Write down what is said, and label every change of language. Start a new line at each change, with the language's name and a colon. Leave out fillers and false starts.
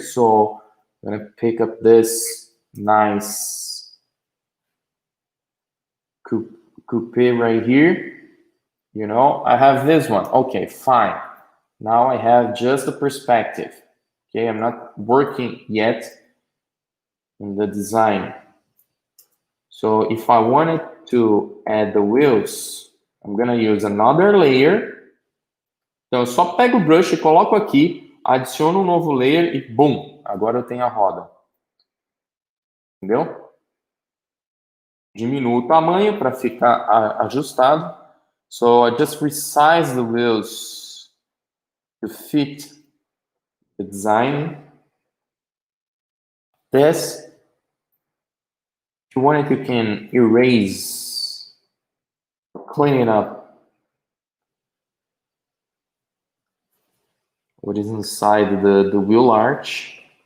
English: So I'm gonna pick up this nice coupe right here. You know, I have this one. Okay, fine. Now I have just the perspective. Okay, I'm not working yet in the design. So if I wanted to add the wheels, I'm gonna use another layer.
Portuguese: Então eu só pego o brush e coloco aqui, adiciono um novo layer e boom, agora eu tenho a roda. Entendeu? Diminuo o tamanho para ficar ajustado.
English: So I just resize the wheels to fit the design. This, if you want it, you can erase, clean it up what is inside the wheel arch.